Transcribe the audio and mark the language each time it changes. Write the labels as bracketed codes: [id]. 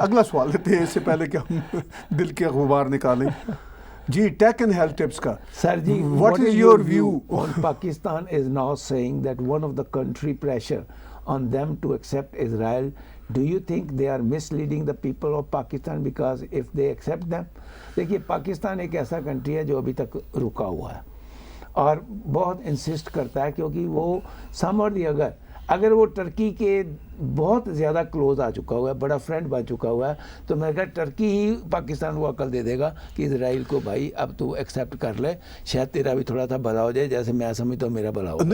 [ur] اگلا سوال لیتے ہیں اس سے پہلے کہ ہم دل کے غبار نکالیں. جی, ٹیک اینڈ ہیلتھ ٹپس کا سر جی, [en] what is your view on Pakistan is now saying that one of the country pressure on them to accept Israel. Do you think they are misleading the people of Pakistan because if they accept them, [ur] دیکھیے پاکستان ایک ایسا country ہے جو ابھی تک رکا ہوا ہے اور بہت انسسٹ کرتا ہے, کیونکہ وہ سم اور دی اگر وہ ٹرکی کے بہت زیادہ کلوز آ چکا ہوا ہے, بڑا فرینڈ بن چکا ہوا ہے, تو میں کہا ٹرکی ہی پاکستان کو عقل دے دے گا کہ اسرائیل کو بھائی اب تو ایکسیپٹ کر لے, شاید تیرا بھی تھوڑا سا بھلا ہو جائے, جیسے میں سمجھتا ہوں میرا بھلا ہو.